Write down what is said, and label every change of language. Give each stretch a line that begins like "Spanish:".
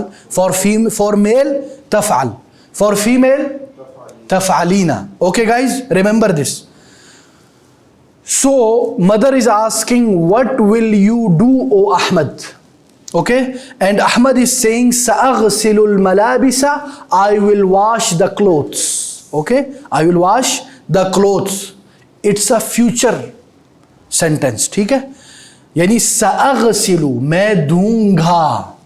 English: For male تفعل، for female تفعلین. Okay guys, remember this. So mother is asking what will you do O Ahmad. Okay, and Ahmad is saying
Arabic: سأغسل الملابس,
English: I will wash the clothes. Okay, I will wash the clothes. It's a future sentence.
Urdu: ٹھیک ہے، یعنی سأغسل میں دھوں گا.